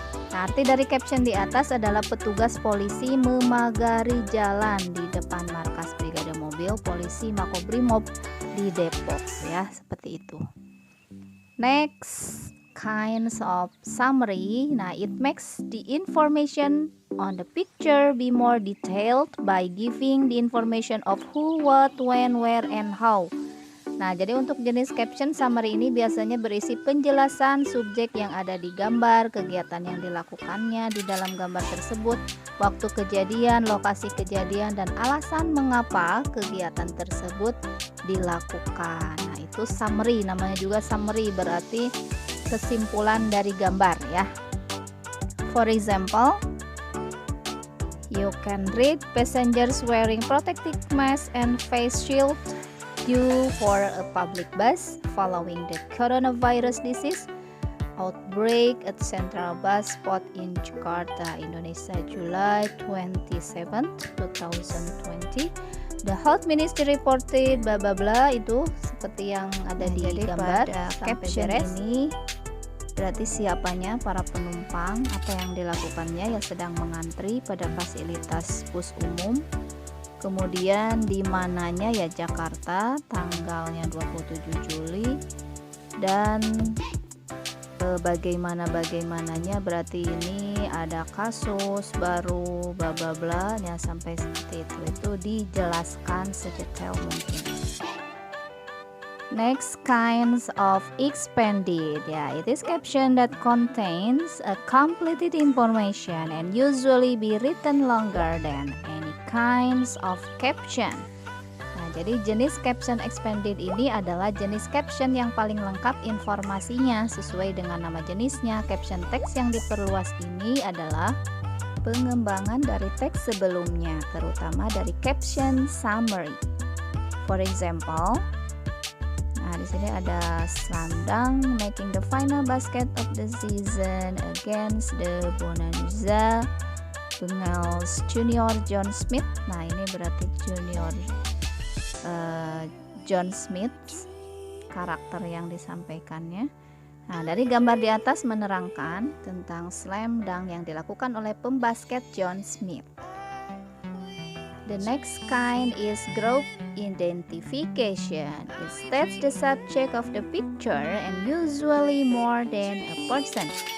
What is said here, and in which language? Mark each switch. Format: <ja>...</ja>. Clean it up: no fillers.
<id>Nah, arti dari caption di atas adalah petugas polisi memagari jalan di depan markas Brigade Mobil Polisi Makobrimob di Depok ya, seperti itu.</id> <en>Next, kinds of summary. Nah, it makes the information on the picture be more detailed by giving the information of who, what, when, where, and how.</en> <id>Nah, jadi untuk jenis caption summary ini biasanya berisi penjelasan subjek yang ada di gambar, kegiatan yang dilakukannya di dalam gambar tersebut, waktu kejadian, lokasi kejadian, dan alasan mengapa kegiatan tersebut dilakukan. Nah, itu summary, namanya juga summary, berarti kesimpulan dari gambar ya.</id> <en>For example, you can read passengers wearing protective mask and face shield due for a public bus following the coronavirus disease outbreak at Central Bus Spot in Jakarta, Indonesia, July 27, 2020. The Health Ministry reported bla bla bla,</en> <id>itu seperti yang ada di gambar. Caption ini berarti siapanya para penumpang, apa yang dilakukannya yang sedang mengantri pada fasilitas bus umum. Kemudian di mananya ya Jakarta, tanggalnya 27 Juli, dan bagaimananya berarti ini ada kasus baru bla bla bla ya, sampai seperti itu dijelaskan sedetail mungkin.</id> <en>Next, kinds of expanded. Yeah, it is caption that contains a completed information and usually be written longer than any kinds of caption. Nah,</en> <id>jadi jenis caption expanded ini adalah jenis caption yang paling lengkap informasinya sesuai dengan nama jenisnya. Caption teks yang diperluas ini adalah pengembangan dari teks sebelumnya, terutama dari caption summary.</id> <en>For example,</en> <id>nah di sini ada</id> <en>Slam Dunk making the final basket of the season against the Bonanza Bengals Junior John Smith.</en> <id>Nah ini berarti Junior John Smith karakter yang disampaikannya. Nah dari gambar di atas menerangkan tentang slam dunk yang dilakukan oleh pembasket John Smith.</id> <en>The next kind is group identification. It states the subject of the picture and usually more than a person.</en>